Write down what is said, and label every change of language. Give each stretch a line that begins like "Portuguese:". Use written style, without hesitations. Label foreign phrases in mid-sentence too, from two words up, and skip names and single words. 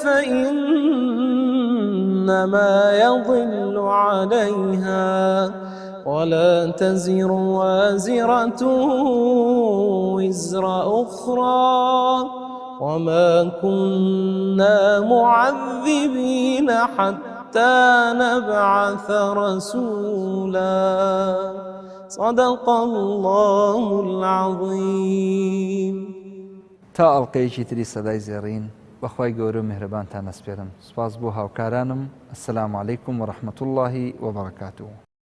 Arabic: فإنما يضل عليها ولا تزر وازرة وزر أخرى وما كنا معذبين حتى نبعث رسولا صدق الله العظيم.
Central Kurdish: تا ئەڵلقەیەکی تری سەدای زێڕین بەخوای گەورە و میهرەبانتان ئەسپێرم. سوپاس بۆ هاوکارانم.
Arabic: ئەسەلامو عەلەیکوم وەڕەحمەتوڵڵاهی وەبەڕەکاتوه.